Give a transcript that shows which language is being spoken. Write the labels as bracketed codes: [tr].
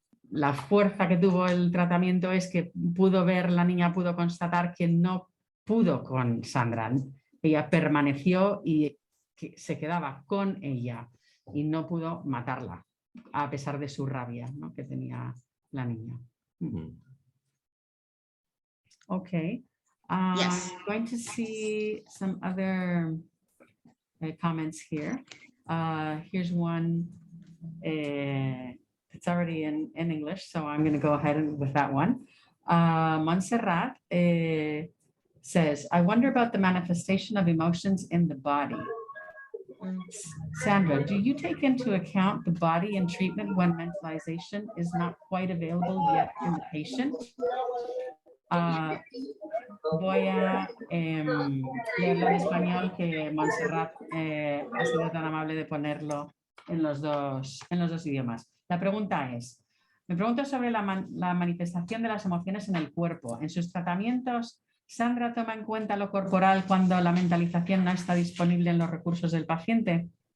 [es] La fuerza que tuvo el tratamiento es que la niña pudo constatar que no pudo con Sandra. Ella permaneció y se quedaba con ella y no pudo matarla, a pesar de su rabia, ¿no?, que tenía la niña. [en] Okay. Yes. I'm going to see some other comments here. Here's one. It's already in English, so I'm going to go ahead with that one. Montserrat says, I wonder about the manifestation of emotions in the body. Sandra, do you take into account the body in treatment when mentalization is not quite available yet in the patient? [es] Voy a leerlo en español, que Montserrat ha sido tan amable de ponerlo en los dos idiomas. La pregunta es, me pregunto sobre la manifestación de las emociones en el cuerpo. En sus tratamientos, ¿Sandra toma en cuenta lo corporal cuando la mentalización no está disponible en los recursos del paciente?